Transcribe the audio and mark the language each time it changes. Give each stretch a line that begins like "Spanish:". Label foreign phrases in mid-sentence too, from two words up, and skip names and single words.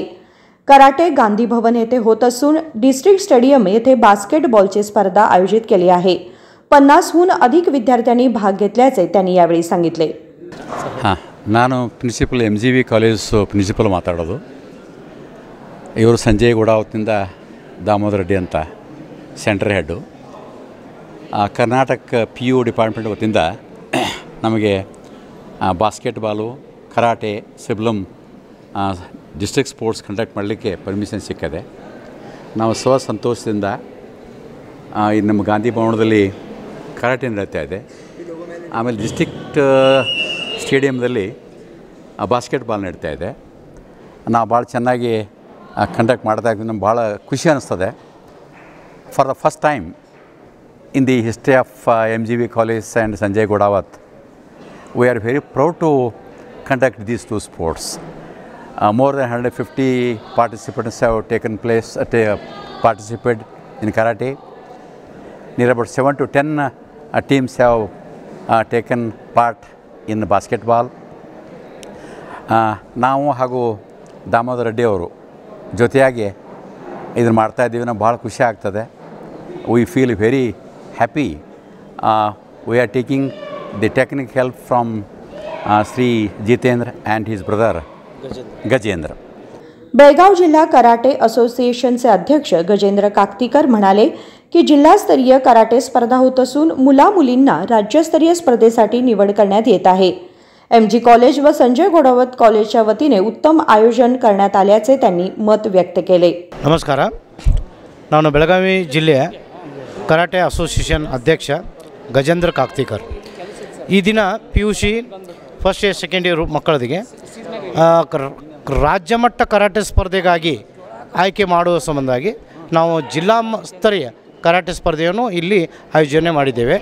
Marathi: कराटे गांधी भवन येथे होत असून डिस्ट्रिक्ट स्टेडियम येथे बास्केटबॉलची स्पर्धा आयोजित केली आहे। 50हून अधिक विद्यार्थ्यांनी भाग घेतल्याचे त्यांनी यावेळी सांगितले।
Kannada: ನಾನು ಪ್ರಿನ್ಸಿಪಲ್ MGV ಕಾಲೇಜ್ ಪ್ರಿನ್ಸಿಪಲ್ ಮಾತಾಡೋದು। ಇವರು ಸಂಜಯ್ ಗುಡಾವತ್ನಿಂದ ದಾಮೋದರ್ ರೆಡ್ಡಿ ಅಂತ ಸೆಂಟರ್ ಹೆಡ್ಡು। ಕರ್ನಾಟಕ PU ಡಿಪಾರ್ಟ್ಮೆಂಟ್ ವತಿಯಿಂದ ನಮಗೆ ಬಾಸ್ಕೆಟ್ಬಾಲು ಕರಾಟೆ ಸಿಬ್ಲಮ್ ಡಿಸ್ಟ್ರಿಕ್ಟ್ ಸ್ಪೋರ್ಟ್ಸ್ ಕಂಡಕ್ಟ್ ಮಾಡಲಿಕ್ಕೆ ಪರ್ಮಿಷನ್ ಸಿಕ್ಕಿದೆ। ನಾವು ಸಂತೋಷದಿಂದ ನಮ್ಮ ಗಾಂಧಿ ಭವನದಲ್ಲಿ ಕರಾಟೆ ನಡೀತಾ ಇದೆ। ಆಮೇಲೆ ಡಿಸ್ಟ್ರಿಕ್ಟ್ ಸ್ಟೇಡಿಯಮ್ದಲ್ಲಿ ಬಾಸ್ಕೆಟ್ಬಾಲ್ ನಡೀತಾ ಇದೆ। ನಾವು ಭಾಳ ಚೆನ್ನಾಗಿ ಕಂಡಕ್ಟ್ ಮಾಡ್ತಾ ಇದ್ದೀವಿ। ನಮ್ಗೆ ಭಾಳ ಖುಷಿ ಅನ್ನಿಸ್ತದೆ।
English: for the first time in the history of MGV College and Sanjay Godawat, we are very proud to conduct these two sports. More than 150 participants have taken place participated in karate. Near about 7 to 10 teams have taken part in basketball. ನಾವು ಹಾಗೂ ದಾಮೋದರ್ ರೆಡ್ಡಿ ಅವರು ಜೊತೆಯಾಗಿ ಇದನ್ನು ಮಾಡ್ತಾ ಇದ್ದೀವಿ। ನಾವು ಭಾಳ ಖುಷಿ ಆಗ್ತದೆ। We feel very happy. We are taking the technical help from Sri Jitendra and his brother Gajendra.
Marathi: बेळगाव जिल्हा कराटे असोसिएशनचे अध्यक्ष गजेंद्र काकतीकर म्हणाले की जिल्हास्तरीय कराटे स्पर्धा होत असून मुला-मुलींना राज्यस्तरीय स्पर्धेसाठी निवड करण्यात येत आहे। MG कॉलेज व संजय गोडावत कॉलेजच्या वतीने उत्तम आयोजन करण्यात आल्याचे त्यांनी मत व्यक्त केले। नमस्कार,
Kannada: ನಾನು ಬೆಳಗಾವಿ ಜಿಲ್ಲೆಯ ಕರಾಟೆ ಅಸೋಸಿಯೇಷನ್ ಅಧ್ಯಕ್ಷ ಗಜೇಂದ್ರ ಕಾಕ್ತಿಕರ್। ಈ ದಿನ PUC ಫಸ್ಟ್ ಇಯರ್ ಸೆಕೆಂಡ್ ಇಯರ್ ಮಕ್ಕಳಿಗೆ ರಾಜ್ಯ ಮಟ್ಟ ಕರಾಟೆ ಸ್ಪರ್ಧೆಗಾಗಿ ಆಯ್ಕೆ ಮಾಡುವ ಸಂಬಂಧವಾಗಿ ನಾವು ಜಿಲ್ಲಾ ಸ್ತರೀಯ ಕರಾಟೆ ಸ್ಪರ್ಧೆಯನ್ನು ಇಲ್ಲಿ ಆಯೋಜನೆ ಮಾಡಿದ್ದೇವೆ।